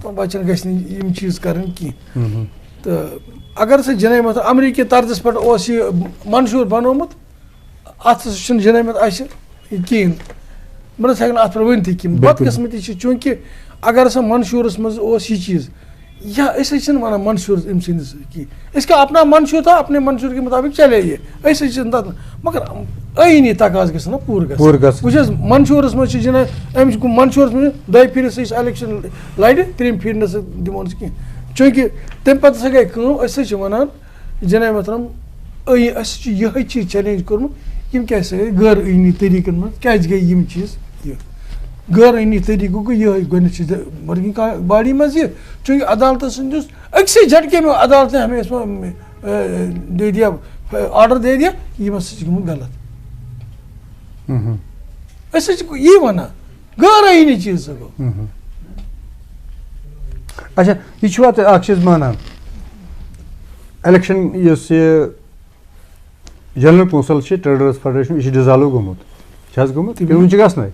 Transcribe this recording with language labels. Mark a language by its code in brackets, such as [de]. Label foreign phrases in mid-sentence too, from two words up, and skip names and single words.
[ks] تِمن بچن گژھِ نہٕ یِم چیٖز کرٕنۍ کینٛہہ تہٕ اگر سُہ جناب مطلب امریکی طرزس پٮ۪ٹھ اوس یہِ منشوٗر بنومُت اتھ ہسا چھُنہٕ جناب مطلب اَسہِ کِہیٖنۍ بہٕ نسا ہٮ۪کہٕ نہٕ اتھ پٮ۪ٹھ ؤنتھٕے کینٛہہ بدقٕسمتی چھِ چوٗنٛکہِ اگر ہسا منشوٗرس منٛز اوس یہِ چیٖز یا أسۍ حظ چھِنہٕ ونان منشوٗر أمۍ سٕنٛدِس کینٛہہ أسۍ کیٛاہ [ur] اپنا منشوٗر تھا اپنے منشوٗر کے مطابق [ks] چلے یہِ أسۍ حظ چھِنہٕ تتھ مگر ٲیٖنی تقاضہٕ گژھن نا پوٗرٕ گژھٕنۍ وٕچھ حظ منشوٗرس منٛز چھِ جناب أمِس منشوٗرس منٛز دۄیہِ پھِرِ ہسا یُس الیکشن لڑِ 3مہِ پھِرِ نسا دِمو نہٕ کینٛہہ چوٗنٛکہِ تمہِ پتہٕ ہسا گٔے کٲم أسۍ حظ چھِ ونان جناب محترم اَسہِ یِہے چیٖز چیلینج کوٚرمُت یِم کیٛاہ سا گٔے غٲر ٲیٖنی طٔریٖقن منٛز کیٛازِ گٔے یِم چیٖز یہِ غٲر ٲیٖنی طٔریٖقہٕ گوٚو یِہے گۄڈنِچ [en] working body [ks] منٛز یہِ چوٗنٛکہِ عدالتہٕ سٕنٛد یُس أکسٕے [ur] جھٹکے میں عدالت نے ہمیں اس میں دے دیا [ks] آرڈر دے دیا یہ ہسا چھُ گوٚمُت غلط أسۍ چھِ یی وَنان غٲر ٲیٖنی چیٖز سا گوٚو. اچھا یہ چھُوا تُہۍ اکھ چیٖز مانان الیکشن یُس یہِ [en] general council [ks] چھِ [en] traders federation [ks] یہِ چھُ ڈِزالو گوٚمُت چھِ حظ گوٚمُت کِنہٕ وُنہِ چھُ گژھنَے؟